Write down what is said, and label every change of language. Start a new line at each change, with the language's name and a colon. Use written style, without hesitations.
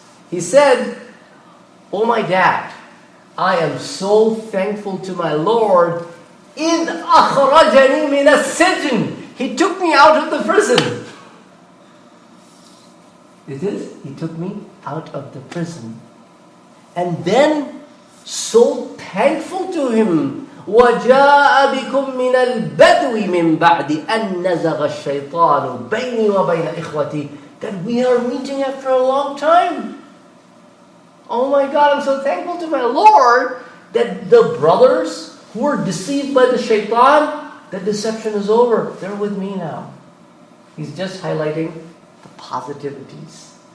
English: He said, oh my dad, I am so thankful to my Lord.
Arabic: إِذْ أَخْرَجَنِي مِنَ السِّجْنِ.
English: He took me out of the prison. It is, he took me out of the prison. And then, so thankful to him,
Arabic: وَجَاءَ بِكُم مِّنَ الْبَدْوِ مِن بَعْدِ أَن نَّزَغَ الشَّيْطَانُ بَيْنِي وَبَيْنَ إِخْوَتِي.
English: That we are meeting after a long time. Oh my God, I'm so thankful to my Lord that the brothers who were deceived by the shaitan, the deception is over. They're with me now. He's just highlighting the positivities.